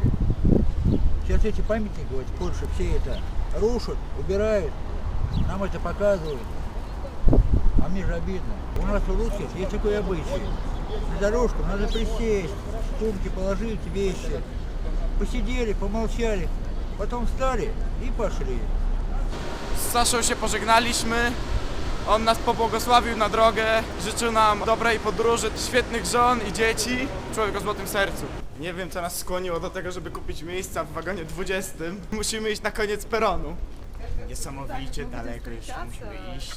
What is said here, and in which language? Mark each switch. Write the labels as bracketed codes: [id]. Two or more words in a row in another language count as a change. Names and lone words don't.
[ru] Сейчас эти памятники, вот, в Польше все это рушат, убирают, нам это показывают. А мне же обидно. У нас у русских есть такой обычай. На дорожку надо присесть, сумки положить, вещи. Посидели, помолчали, потом встали и пошли. [pl] Z Saszą się pożegnaliśmy. On nas pobłogosławił na drogę, życzył nam dobrej podróży, świetnych żon i dzieci. Człowiek o złotym sercu. Nie wiem, co nas skłoniło do tego, żeby kupić miejsca w wagonie 20. Musimy iść na koniec peronu. Niesamowicie daleko jeszcze musimy iść.